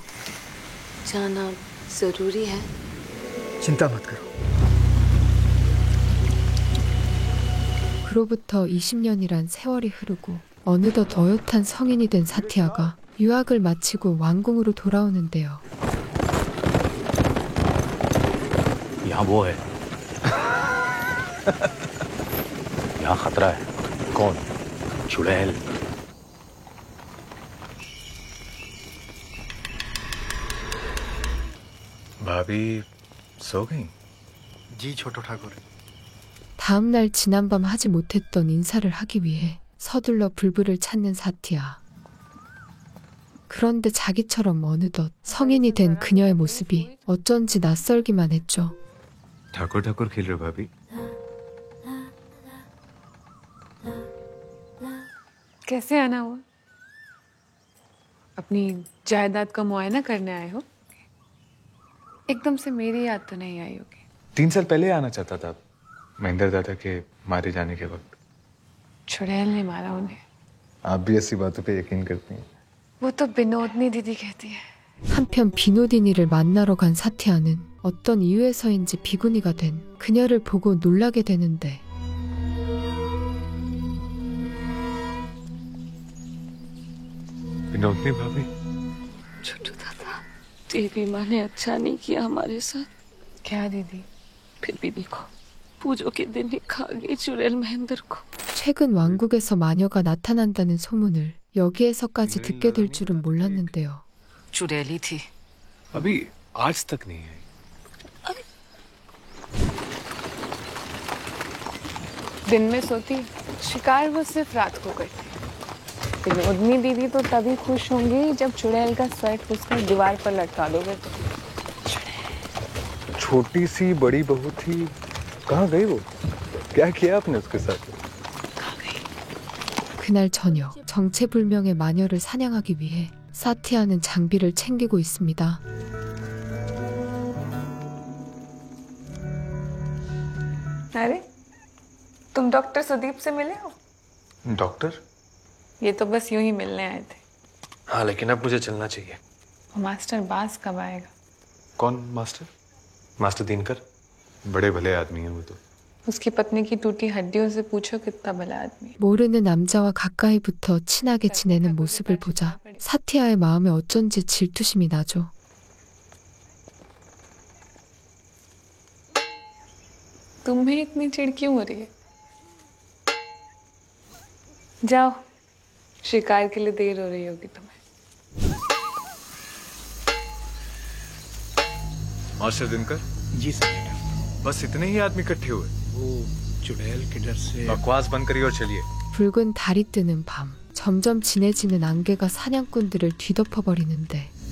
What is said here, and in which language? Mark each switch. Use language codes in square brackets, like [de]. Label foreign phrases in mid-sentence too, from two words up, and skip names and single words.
[hi] जाना जरूरी है. चिंता मत करो। [ko] 그로부터 20년이란 세월이 흐르고 어느덧 어엿한 성인이 된 사티아가 유학을 마치고 왕궁으로 돌아오는데요. [hi] यहाँ वो है यहाँ खतरा है कौन चुड़ैल भाभी सो गई? जी छोटो ठाकुर। [ko] 다음날 지난밤 하지 못했던 인사를 하기 위해 서둘러 불불을 찾는 사티아. 그런데 자기처럼 어느덧 성인이 된 그녀의 모습이 어쩐지 낯설기만 했죠. [hi] ठाकुर ठाकुर खेल रहे हो भाभी? कैसे आना हुआ? अपनी जायदाद का मुआयना करने आए हो? एकदम से मेरी याद तो नहीं आई होगी. 3 साल पहले आना चाहता था महेंद्र दादा के मारे जाने के वक्त. चुड़ैल ने मारा उन्हें. आप भी ऐसी बातों पे यकीन करती हैं? वो तो विनोदनी दीदी कहती है. [ko] 한편 비노디니를 만나러 간 사티아는 어떤 이유에서인지 비구니가 된 그녀를 보고 놀라게 되는데 [hi] विनोदनी भाभी छोटू दादा, देवी माँ ने अच्छा नहीं किया हमारे साथ. क्या दीदी? फिर भी देखो, पूजो के दिन ही खा गई चुड़ैल महेंद्र को. [ko] 최근 왕국에서 마녀가 나타난다는 소문을 여기에서까지 듣게 될 줄은 몰랐는데요. [hi] चुड़ैली थी. अभी आज तक नहीं आई. दिन में सोती, शिकार वो सिर्फ रात को करती. विनोदनी दीदी तो तभी खुश होंगी जब चुड़ैल का सर घुसकर दीवार पर लटका दोगे तो. छोटी सी बड़ी बहू थी, कहाँ गई वो? क्या किया आपने उसके साथ? [ko] 그날 저녁 정체불명의 마녀를 사냥하기 위해 사티아는 장비를 챙기고 있습니다. [hi] अरे, तुम डॉक्टर सुदीप से मिले हो? डॉक्टर? ये तो बस यूं ही मिलने आए थे. हाँ लेकिन अब मुझे चलना चाहिए. मास्टर बास कब आएगा? कौन मास्टर? मास्टर दिनकर? बड़े भले आदमी हैं वो तो. उसकी पत्नी की टूटी हड्डियों से पूछो कितना भला आदमी. [ko] 모르는 남자와 가까이 붙어 친하게 지내는 모습을 보자 사티아의 마음에 어쩐지 질투심이 나죠. [hi] तुम्हें इतनी चिढ़ क्यों हो रही है? जाओ, शिकार के लिए देर हो रही होगी तुम्हें. मास्टर दिनकर? जी सर. बस इतने ही आदमी इकट्ठे हुए? वो चुड़ैल के डर से बकवास बंद करिए और चलिए. [ko] 붉은 달이 뜨는 밤 점점 진해지는 안개가 사냥꾼들을 뒤덮어버리는데